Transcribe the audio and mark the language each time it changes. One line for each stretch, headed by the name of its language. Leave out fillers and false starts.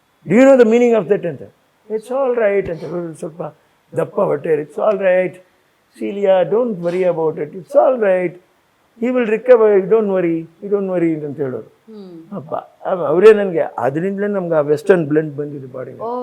English: Do you know the meaning of that ಅಂತ. It's all right ಅಂತ.
Kannada: ಸ್ವಲ್ಪ ದಪ್ಪ ಹೊಟ್ಟೆ,
English: It's all right Celia, don't worry about it. It's all right. He will recover. You don't worry
Kannada: ಅಂತ ಹೇಳೋರು. ಅಪ್ಪ ಅವರೇ ನನಗೆ ಅದರಿಂದಲೇ ನಮ್ಗೆ ಆ ವೆಸ್ಟರ್ನ್ ಬ್ಲೆಂಡ್ ಬಂದಿದೆ ಬಾಡಿಗೆ.